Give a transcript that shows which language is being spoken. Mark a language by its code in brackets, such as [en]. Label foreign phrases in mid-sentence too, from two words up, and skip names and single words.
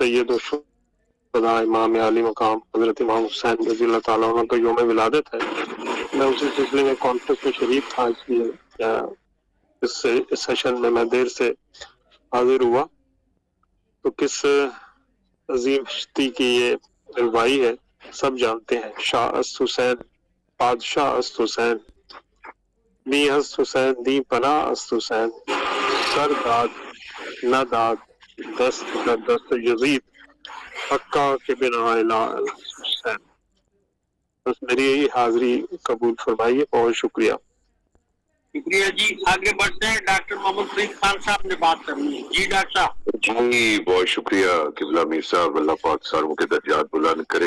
[ur] آج سید و خدا امام علی مقام حضرت امام حسین رضی اللہ تعالیٰ عنہ کا یوم ولادت ہے. میں اسی سلسلے میں کانفرنس میں شریک تھا، اس لیے اس سیشن میں دیر سے حاضر ہوا. تو کس عظیم ہستی کی یہ روائی ہے سب جانتے ہیں. [fa] شاہ است حسین بادشاہ است حسین، دی است حسین دی پناہ است حسین، سر داد نہ داد دست در دست یزید حقا کے بنا الہ حسین. [ur] بس میری یہی حاضری قبول فرمائیے. بہت شکریہ. شکریہ جی. آگے بڑھتے ہیں. ڈاکٹر محمد فرید خان صاحب نے بات کرنی ہے. جی ڈاکٹر صاحب. جی بہت شکریہ قبلہ میر صاحب. اللہ پاک ساروں کے درجات بلند کرے.